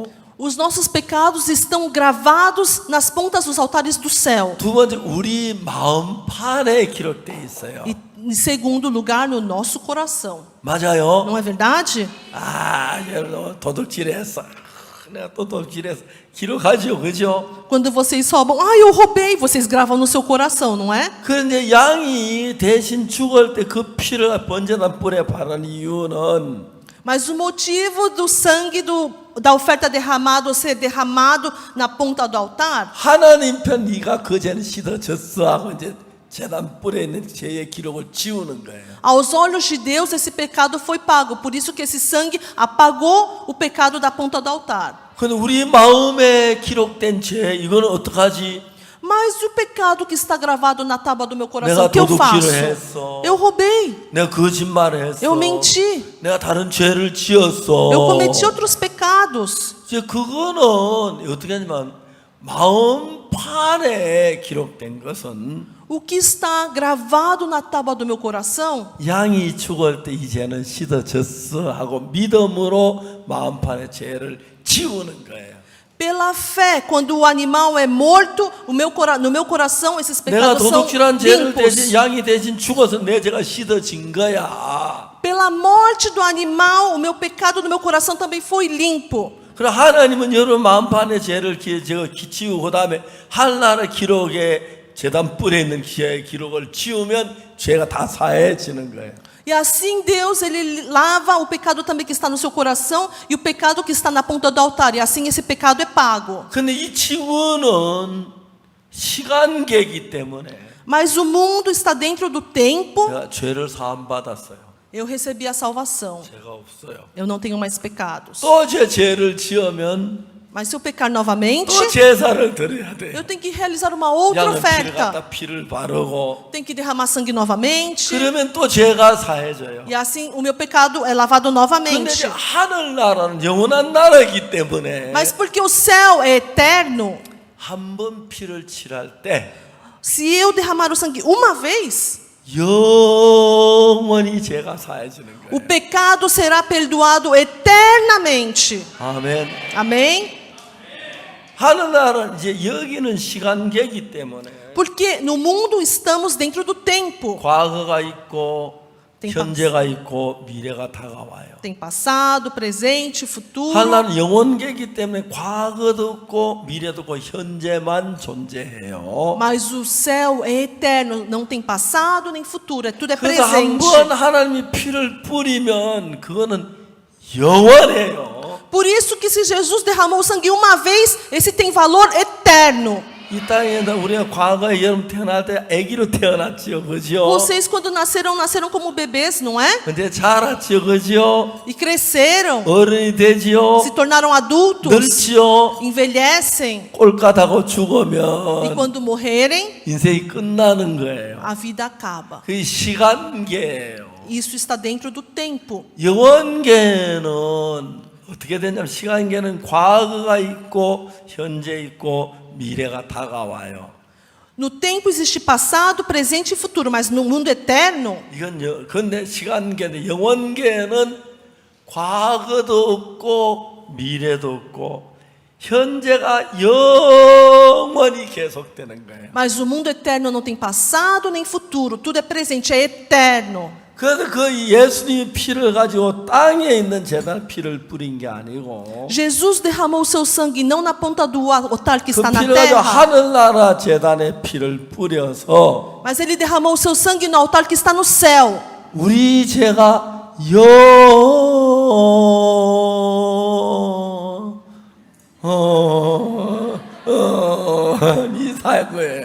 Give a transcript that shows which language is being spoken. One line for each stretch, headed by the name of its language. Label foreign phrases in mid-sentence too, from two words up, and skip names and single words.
Portuguese: Os nossos pecados estão gravados nas pontas dos altares do céu.
Korean: 두 번째 우리 마음판에 기록되어 있어요.
Portuguese: E em segundo lugar, no nosso coração.
Korean: 맞아요.
Portuguese: Não é verdade?
Korean: 아, 여러분 도둑질했어. 내가 또 도둑질했어. 기록하죠, 그죠?
Portuguese: Quando vocês roubam, ah, eu roubei, vocês gravam no seu coração, não é?
Korean: 그런데 양이 대신 죽을 때 그 피를 번제단 뿔에 바른 이유는
Portuguese: Mas o motivo do sangue da oferta derramado ser derramado na ponta do altar
Korean: 하나님 편 네가 그 죄는 씻어졌어 하고 이제 제단 뿔에 있는 죄의 기록을 지우는 거예요.
Portuguese: aos olhos de Deus esse pecado foi pago. Por isso que esse sangue apagou o pecado da ponta do altar.
Korean: 근데 우리 마음에 기록된 죄 이거는 어떡하지?
Portuguese: Mas o pecado que está gravado na tábua do meu coração,
Korean: 내가
Portuguese: o que eu
Korean: 도둑질을
Portuguese: faço?
Korean: 했어.
Portuguese: Eu roubei,
Korean: 내가 거짓말을 했어.
Portuguese: eu menti,
Korean: 내가 다른 죄를 지었어.
Portuguese: eu cometi outros pecados.
Korean: 이제 그거는 어떻게 하냐면 마음판에 기록된 것은
Portuguese: O que está gravado na tábua do meu coração,
Korean: 양이 죽을 때 이제는 씻어졌어 하고 믿음으로 마음판의 죄를 지우는 거예요.
Portuguese: pela fé, quando o animal é morto, no meu coração esses
Korean: 내가
Portuguese: pecados são
Korean: 도둑질한 죄를 대신
Portuguese: limpos.
Korean: 양이 대신 죽어서 내 죄가 씻어진 거야.
Portuguese: Pela morte do animal, o meu pecado no meu coração também foi limpo.
Korean: 그럼 하나님은 여러분 마음판의 죄를 지우고 그 다음에 하늘나라 기록에 제단 뿔에 있는 기의 기록을 지우면 죄가 다 사해지는 거예요.
Portuguese: E assim Deus, Ele lava o pecado também que está no seu coração e o pecado que está na ponta do altar. E assim esse pecado é pago.
Korean: 근데 이 지구는 시간계이기 때문에
Portuguese: Mas o mundo está dentro do tempo.
Korean: 제가 죄를 사함받았어요.
Portuguese: Eu recebi a salvação.
Korean: 죄가 없어요.
Portuguese: Eu não tenho mais pecados.
Korean: 또 제 죄를 지으면
Portuguese: Mas se eu pecar novamente,
Korean: 또 제사를 드려야 돼요.
Portuguese: eu tenho que realizar uma outra
Korean: 양은 피를
Portuguese: oferta.
Korean: 갖다 피를 바르고
Portuguese: Tenho que derramar sangue novamente.
Korean: 그러면 또 죄가 사해져요.
Portuguese: E assim o meu pecado é lavado
Korean: 근데
Portuguese: novamente.
Korean: 이제 하늘나라는 영원한 나라이기 때문에
Portuguese: Mas porque o céu é eterno,
Korean: 한 번 피를 칠할 때
Portuguese: se eu derramar o sangue uma vez,
Korean: 영원히 죄가 사해지는
Portuguese: o
Korean: 거예요.
Portuguese: pecado será perdoado eternamente.
Korean: 아멘.
Portuguese: Amém?
Korean: 하늘나라는 이제 여기는 시간계이기 때문에
Portuguese: Porque no mundo estamos dentro do tempo.
Korean: 과거가 있고
Portuguese: Tem
Korean: 현재가 있고 미래가 다가와요.
Portuguese: Tem passado, presente, futuro.
Korean: 하나는 영원계이기 때문에 과거도 없고 미래도 없고 현재만 존재해요.
Portuguese: Mas o céu é eterno, não tem passado nem futuro, tudo é
Korean: 그래서
Portuguese: presente.
Korean: 한번 하나님이 피를 뿌리면 그거는 영원해요.
Portuguese: Por isso que se Jesus derramou o sangue uma vez, esse tem valor eterno.
Korean: 이 땅에 우리가 과거에 여러분 태어날 때 아기로 태어났지요, 그죠?
Portuguese: Vocês quando nasceram como bebês, não é?
Korean: 근데 자랐지요, 그죠?
Portuguese: E cresceram,
Korean: 어른이 되지요,
Portuguese: se tornaram adultos,
Korean: 늙지요,
Portuguese: envelhecem
Korean: 꼴까다고
Portuguese: e
Korean: 죽으면
Portuguese: quando morrerem,
Korean: 인생이 끝나는 거예요.
Portuguese: a vida acaba.
Korean: 그 시간계예요.
Portuguese: Isso está dentro do tempo.
Korean: 영원계는 어떻게 되냐면 시간계는 과거가 있고 현재 있고 미래가 다가와요.
Portuguese: No tempo existe passado, presente e futuro, mas no mundo eterno,
Korean: 이건 근데 시간계는 영원계는 과거도 없고 미래도 없고 현재가 영원히 계속되는 거예요.
Portuguese: mas o mundo eterno não tem passado nem futuro, tudo é presente, é eterno.
Korean: 그래서 그 예수님이 피를 가지고 땅에 있는 제단 피를 뿌린 게 아니고
Portuguese: Jesus derramou o seu sangue não na ponta do altar que
Korean: 그
Portuguese: está na
Korean: 피를 가지고
Portuguese: terra,
Korean: 하늘나라 제단에 피를 뿌려서
Portuguese: mas ele derramou o seu sangue no altar que está no céu.
Korean: 우리 죄가 영원히 살 거예요.